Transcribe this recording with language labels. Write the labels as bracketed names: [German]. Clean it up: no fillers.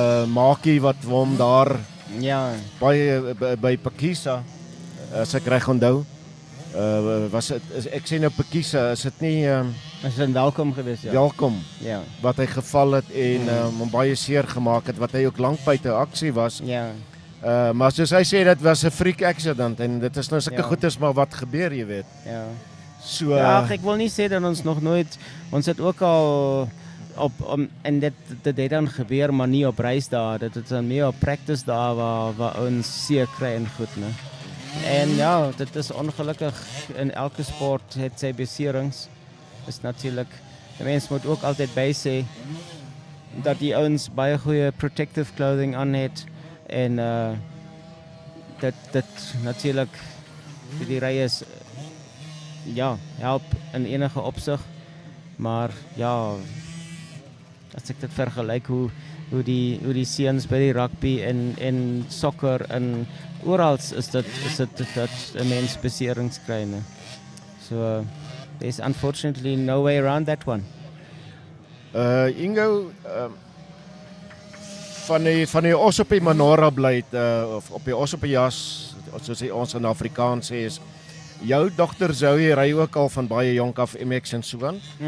[Afrikaans] Maakie wat hom daar by Pakisa, as ek reg onthou, was dit, ek sê nou Pakisa, is dit nie is dit welkom gewees, ja. Welkom. Ja. Wat hy geval het en hom baie seer gemaak het, wat hy ook lank buite aksie was. Ja. Maar soos hy sê, dit was 'n [English] freak accident, [Afrikaans] en dit is nou sulke goedes maar wat gebeur, jy weet. Ja. So ja, ek wil nie sê dat ons nog nooit, ons het ook al en dit het dan gebeur, maar nie op reisdae, dit is dan meer op practice dae waar ons seer kry en goed, né? En ja, dit is ongelukkig, in elke sport het sy beserings. Is natuurlik, die mens moet ook altyd by sê dat die ouens baie goeie [English] protective clothing [Afrikaans] aan het, en dit natuurlik vir die ryers ja, help in enige opsig, maar ja, as ek dit vergelyk hoe die seuns by die rugby en sokker en oral is dit dat 'n mens beserings kry, né? [English] So there's unfortunately no way around that one. [Afrikaans] Ingo, van die os op die menorah bly, of op die os op die jas, soos ons in Afrikaans sê, is jou dogter Zoe ry ook al van baie jonk af MX en so aan.